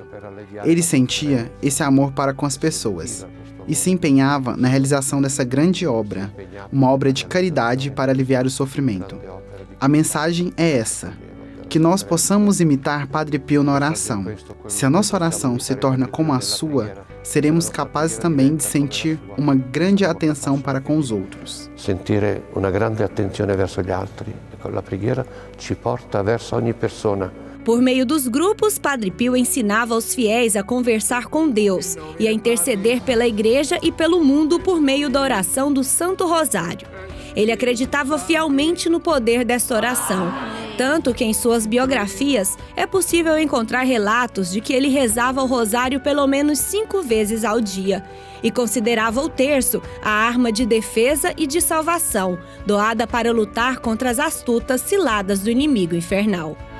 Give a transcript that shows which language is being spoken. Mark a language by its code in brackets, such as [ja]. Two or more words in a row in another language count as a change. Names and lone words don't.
[pt] Ele sentia esse amor para com as pessoas e se empenhava na realização dessa grande obra, uma obra de caridade para aliviar o sofrimento. A mensagem é essa: que nós possamos imitar Padre Pio na oração. Se a nossa oração se torna como a sua, seremos capazes também de sentir uma grande atenção para com os outros. [it] Sentire [pt] uma grande [it] attenzione verso gli altri, e con la preghiera ci porta verso ogni persona. [pt] Por meio dos grupos, Padre Pio ensinava os fiéis a conversar com Deus e a interceder pela Igreja e pelo mundo por meio da oração do Santo Rosário. Ele acreditava fielmente no poder desta oração, tanto que em suas biografias é possível encontrar relatos de que ele rezava o rosário pelo menos 5 vezes ao dia e considerava o terço a arma de defesa e de salvação, doada para lutar contra as astutas ciladas do inimigo infernal.